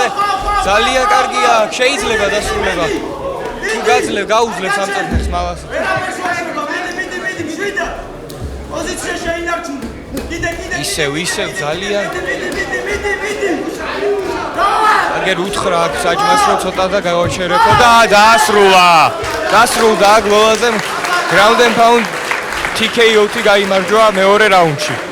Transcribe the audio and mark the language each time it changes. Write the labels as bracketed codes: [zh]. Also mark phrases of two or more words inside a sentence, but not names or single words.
[ka] ძალიან კარგია, შეიძლება დასრულება. თუ გაუძლებს ამ წუთს მალაციძე. პოზიცია შეინარჩუნე. ისევ ძალიან აგერ უთხრა აქ საჯმას რო ცოტა და გავაჩერებო და დაასრულა აქ ლოლაძემ [en] ground and pound [ka] TKO-თი გაიმარჯვა მეორე რაუნდში.